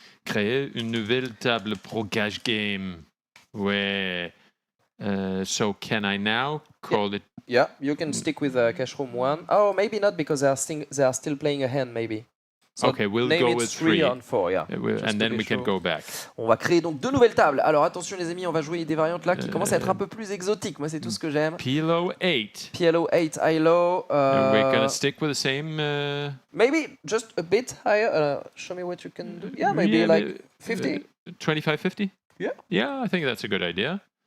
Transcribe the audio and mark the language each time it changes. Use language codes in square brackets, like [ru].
[fr] Créer une nouvelle table pro cash game. [en] Ouais. So can I now call it... Yeah, you can stick with cash room 1. Oh, maybe not, because they are still playing a hand, maybe. So okay, we'll go with 3 on 4, yeah. And then we can go back. [fr] On va créer donc 2 nouvelles tables. Alors attention les amis, on va jouer des variantes là qui commencent à être un peu plus exotiques. Moi c'est tout ce que j'aime. PLO 8. PLO 8, high low. [en] And we're gonna stick with the same... Maybe just a bit higher. Show me what you can do. Yeah, maybe like 50. 25, 50? Yeah. Yeah, I think that's a good idea.